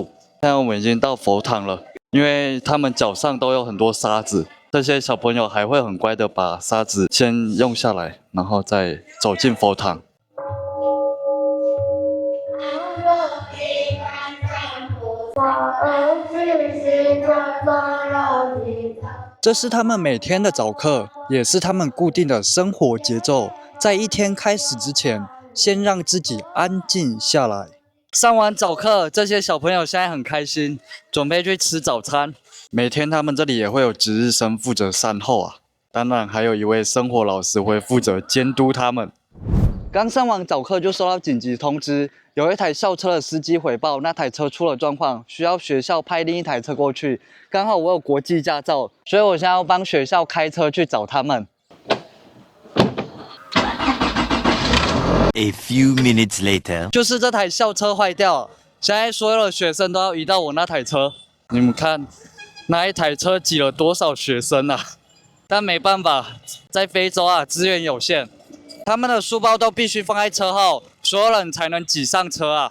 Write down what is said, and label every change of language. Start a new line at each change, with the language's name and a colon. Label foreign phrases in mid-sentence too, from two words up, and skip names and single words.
Chinese: 現在我們已經到佛堂了，因為他們腳上都有很多沙子，這些小朋友還會很乖的把沙子先用下來，然後再走進佛堂。這是他們每天的早課，也是他們固定的生活節奏。在一天開始之前，先讓自己安靜下來。上完早課，這些小朋友現在很開心，準備去吃早餐。每天他們這裡也會有值日生負責善後啊，當然還有一位生活老師會負責監督他們。剛上完早課就收到緊急通知，有一台校車的司機回報那台車出了狀況，需要學校派另一台車過去。剛好我有國際駕照，所以我現在要幫學校開車去找他們。
English: A few minutes later，
Chinese: 就是這台校車壞掉，現在所有的學生都要移到我那台車。你們看，那一台車擠了多少學生啊？但沒辦法，在非洲啊，資源有限。他們的書包都必須放在車後，所有人才能擠上車啊！